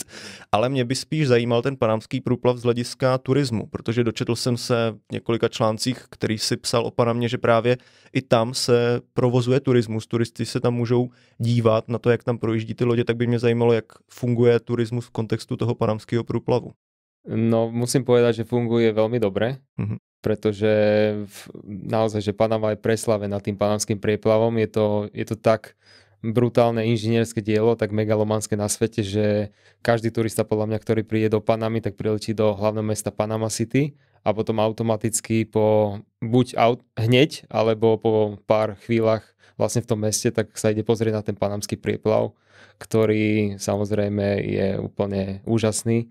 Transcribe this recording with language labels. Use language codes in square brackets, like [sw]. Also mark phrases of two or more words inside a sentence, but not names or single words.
[cs] Ale mě by spíš zajímal ten panamský průplav z hlediska turismu, protože dočetl jsem se v několika článcích, který si psal o Panamě, že právě i tam se provozuje turismus. Turisti se tam můžou dívat na to, jak tam projíždí ty lodě, tak by mě zajímalo, jak funguje turismus v kontextu toho panamského průplavu. [sk] No, musím povedať, že funguje veľmi dobre, pretože naozaj, že Panama je preslavená tým panamským prieplavom. Je to tak brutálne inžinierské dielo, tak megalomanské na svete, že každý turista podľa mňa, ktorý príde do Panamy, tak priletí do hlavného mesta Panama City a potom automaticky hneď, alebo po pár chvíľach vlastne v tom meste, tak sa ide pozrieť na ten panamský prieplav, ktorý samozrejme je úplne úžasný.